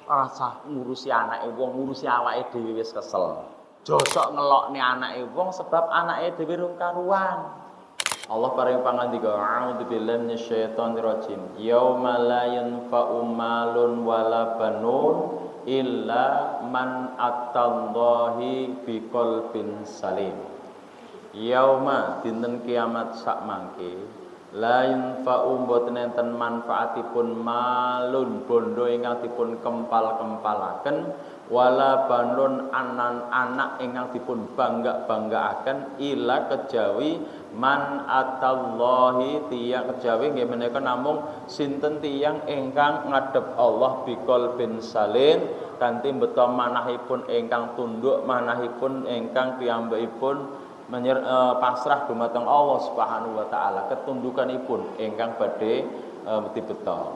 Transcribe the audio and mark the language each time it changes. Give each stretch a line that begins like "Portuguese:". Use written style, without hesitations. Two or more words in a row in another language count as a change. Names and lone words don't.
Javanese: rasa ngurusi anake wong, ngurusi awake dhewe wis kesel. Josok ngelokne anake wong sebab anake dhewe rung karuan. Allah paring pangandika,
Arabic: أعوذ بالله من الشيطان الرجيم. يوم لا ينفع مال ولا بنون إلا من أتى الله بقلب سليم.
Javanese: Yauma dinten kiamat sak mangke
Arabic: لا ينفع
Javanese: boten enten manfaatipun malun bondo ingkang dipun kempal-kempalaken
Arabic: ولا بنون
Javanese: anak ingkang dipun bangga-banggaaken ila kejawi
Arabic: من أتى الله
Javanese: tiyang kejawi nggih menika namung sinten tiyang ingkang ngadhep Allah
Arabic: بقلب سليم
Javanese: kanthi beto manahipun ingkang tunduk manahipun ingkang piyambakipun pasrah dumateng Allah
Arabic: سبحانه وتعالى
Javanese: ketundukanipun ingkang badhe dibeta.